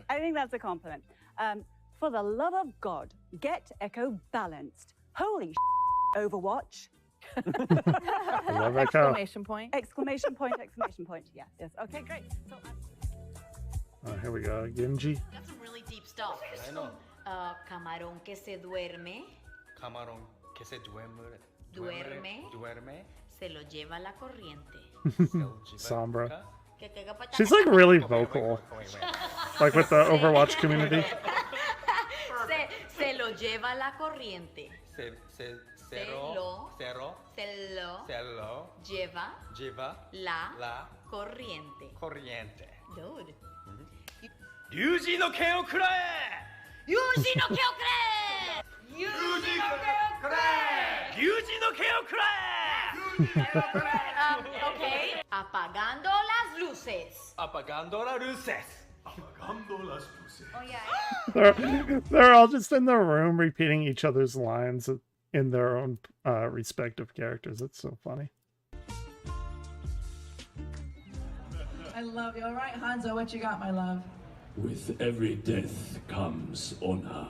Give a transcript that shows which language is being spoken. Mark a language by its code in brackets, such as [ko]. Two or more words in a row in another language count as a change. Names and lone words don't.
[en] I think that's a compliment. For the love of God, get Echo balanced. Holy Overwatch. love Echo. Exclamation point. Exclamation point, exclamation point. Yes, yes. Okay, great. So, Oh, here we go. Genji. That's some really deep stuff. I know. [es] Camarón que se duerme, Camarón que se duerme. duerme, se lo lleva la corriente. [en] Sombra. She's like really vocal. Like with the Overwatch community. [es] Se lo lleva la corriente. Se lo lleva la corriente. Dude. [ja] 友人の剣をくらえ友人の毛をくれ友人の毛をくれ友人の剣をくら [es] Okay. Apagando las luces. Apagando las luces. Apagando las luces. [en] Oh yeah. They're all just in their room repeating each other's lines in their own respective characters. It's so funny. I love you. All right, Hanzo, what you got, my love? With every death comes honor.